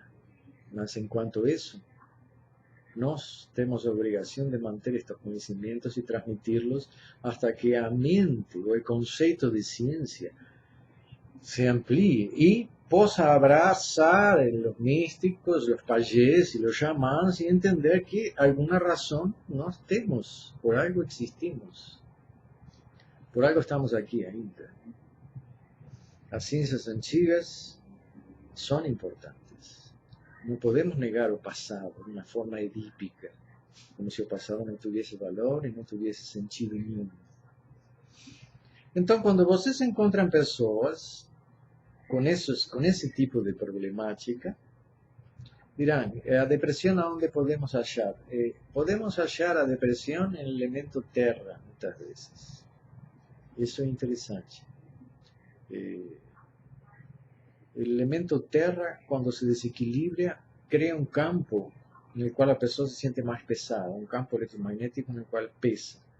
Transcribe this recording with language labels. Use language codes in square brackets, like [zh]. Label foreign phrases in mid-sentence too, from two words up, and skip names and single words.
[es] Mas en cuanto a eso, nós tenemos la obligación de mantener estos conocimientos y transmitirlos hasta que a mente o el concepto de ciencia se amplíe y possa abrazar los místicos, los payés y los chamans y entender que alguna razón [pt] nós temos, [es] por algo existimos, por algo estamos aquí ainda. Las ciencias antigas son importantes. No podemos negar el pasado de una forma edípica, como si el pasado no tuviese valor y no tuviese sentido nenhum. Entonces, cuando [pt] vocês encontram pessoas [es] con ese tipo de problemática, dirán, ¿a depresión a dónde podemos hallar? Podemos hallar a depresión en el elemento tierra muchas veces. Eso es interesante. El elemento tierra, cuando se desequilibra, crea un campo en el cual la persona se siente más pesada, un campo electromagnético en el cual pesa.